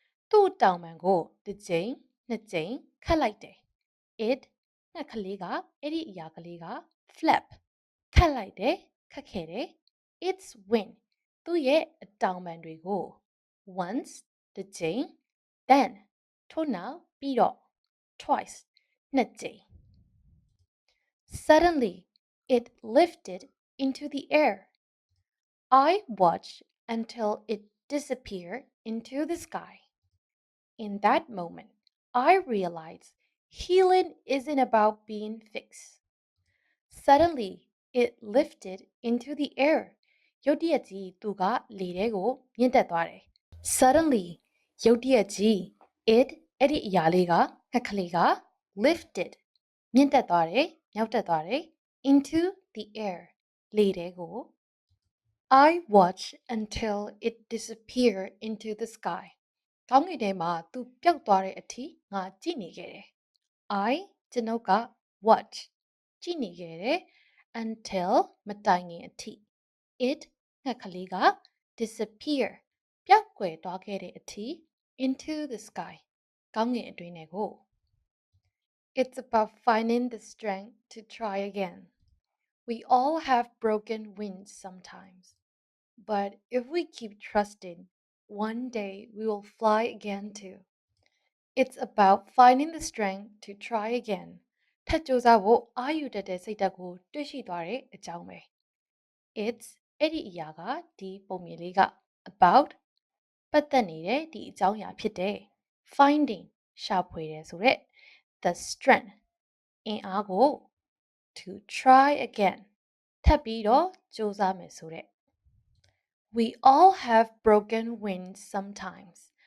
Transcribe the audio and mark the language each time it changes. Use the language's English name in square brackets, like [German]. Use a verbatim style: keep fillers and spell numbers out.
[Burmese] သူ့တောင်ပံကိုတစ်ကြိမ်နှစ်ကြိမ်ခတ်လိုက်တယ်။ [English] It [Burmese] ငှက်ကလေးကအဲ့ဒီအရာကလေးက [English] flap [Burmese] ခတ်လိုက်တယ်ခတ်ခဲ့တယ်။ [English] Its wing [Burmese] သူ့ရဲ့အတောင်ပံတွေကို [English] once [Burmese] တစ်ကြိမ် [English] then [Burmese] ထို့နောက်ပြီးတော့ [English] twice [Burmese] နှစ်ကြိမ် [English] Suddenly, it lifted into the air. I watched until it disappeared into the sky. In that moment, I realized healing isn't about being fixed. Suddenly, it lifted into the air. [Burmese] ရုတ်တရက်ကြီးသူကလေထဲကိုမြင့်တက်သွားတယ်။ [English] Suddenly, [Burmese] ရုတ်တရက်ကြီး [English] it [Burmese] အဲ့ဒီအရာလေးကခက်ကလေးက [English] lifted [Burmese] မြင့်တက်သွားတယ်၊မြောက်တက်သွားတယ် [English] into the air [Burmese] လေထဲကို [English] I watched until it disappeared into the sky. [Burmese] ကောင်းကင်ထဲမှာသူပျောက်သွားတဲ့အထိငါကြည့်နေခဲ့တယ်။ [English] I [Burmese] ကျွန်ုပ်က [English] watch [Burmese] ကြည့်နေခဲ့တယ် [English] until [Burmese] မတိုင်ခင်အထိ [English] it [Burmese] ငှက်ကလေးက [English] disappear [Burmese] ပျောက်ကွယ်သွားခဲ့တဲ့အထိ [English] into the sky [Burmese] ကောင်းကင်အတွင်းထဲကို [English] It's about finding the strength to try again. We all have broken wings sometimes. But if we keep trusting, one day we will fly again too. It's about finding the strength to try again. [Burmese] ထပ်ကြိုးစားဖို့အာရုံတက်တဲ့စိတ်ဓာတ်ကိုတွေ့ရှိသွားတဲ့အကြောင်းပဲ [English] It's [Burmese] အဲ့ဒီအရာကဒီပုံမြင်လေးက [English] about [Burmese] ပတ်သက်နေတဲ့ဒီအကြောင်းအရာဖြစ်တဲ့ [English] finding [Burmese] ရှာဖွေတယ်ဆိုရက် [English] the strength [Burmese] အင်အားကို [English] to try again [Burmese] ထပ်ပြီးတော့ကြိုးစားမယ်ဆိုရက် [English] We all have broken wings sometimes.